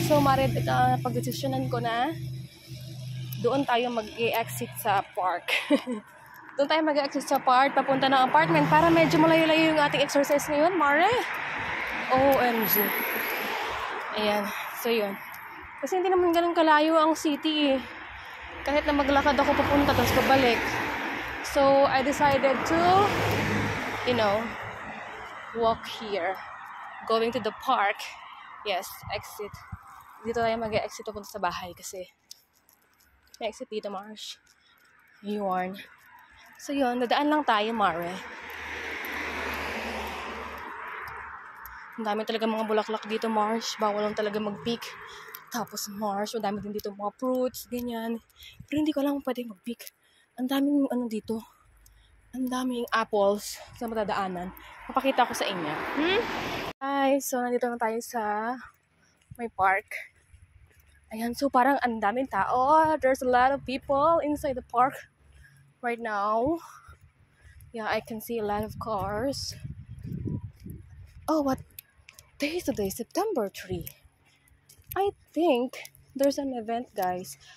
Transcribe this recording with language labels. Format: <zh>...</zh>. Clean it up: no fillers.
<tl>So Mario, pag-desisyonan ko na doon tayo mag-exit sa park. Doon tayo mag-exit sa park, papunta ng apartment para medyo malayo-layo yung ating exercise ngayon, Mario. OMG. Ayan. So yun. Kasi hindi naman ganun kalayo ang city eh. Kahit na maglakad ako papunta tapos pabalik.</tl> <en>So, I decided to, walk here. Going to the park. Yes, exit.</en> <tl>Dito tayo mag-exit papunta sa bahay kasi may exit dito, Marsh. Yun. So, yun. Nadaan lang tayo, Mare. Ang dami talaga mga bulaklak dito, Marsh. Bawal lang talaga mag-pick. Tapos Marsh, ang dami din dito mga fruits, ganyan. Pero hindi ko lang pwede mag-pick. Ang daming dito. Ang daming apples sa matadaanan. Papakita ko sa inyo. Hi, so nandito na tayo sa may park. Ayan, so parang ang daming tao.</tl> <en>There's a lot of people inside the park right now. Yeah, I can see a lot of cars. Oh, what day is today? September 3. I think there's an event, guys.</en>